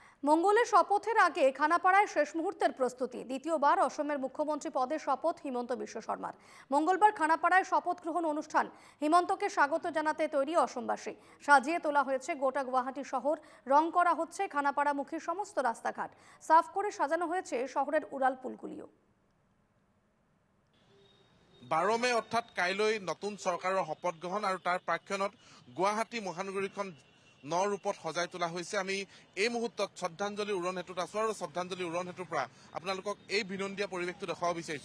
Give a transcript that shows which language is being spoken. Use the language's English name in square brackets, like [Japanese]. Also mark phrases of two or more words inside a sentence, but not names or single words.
[Bangla] মঙ্গলের শপথের আগে খানাপাড়ায় শেষ মুহূর্তের প্রস্তুতি। দ্বিতীয়বার অসমের মুখ্যমন্ত্রী পদে শপথ হিমন্ত বিশ্ব শর্মার। মঙ্গলবার খানাপাড়ায় শপথ গ্রহণ অনুষ্ঠান। হিমন্তকে স্বাগত জানাতে তৈরি অসমবাসী। সাজিয়ে তোলা হয়েছে গোটা গুয়াহাটি শহর। রং করা হচ্ছে খানাপাড়ামুখী সমস্ত রাস্তাঘাট। সাফ করে সাজানো হয়েছে শহরের উড়াল পুলগুলিও। [Assamese] 12 মে অৰ্থাৎ কাইলৈ নতুন চৰকাৰৰ শপত গ্ৰহণ আৰু তাৰ প্ৰাক্ষণত গুৱাহাটী মহানগৰীখন ন ৰূপত সজাই তোলা হৈছে। আমি এই মুহূৰ্তত শ্ৰদ্ধাঞ্জলি উৰণ হেতুত আছো আৰু শ্ৰদ্ধাঞ্জলি উৰণ হেতুৰ পৰা আপোনালোকক এই বিনন্দীয়া পৰিৱেশটো দেখুৱাব বিচাৰিছো।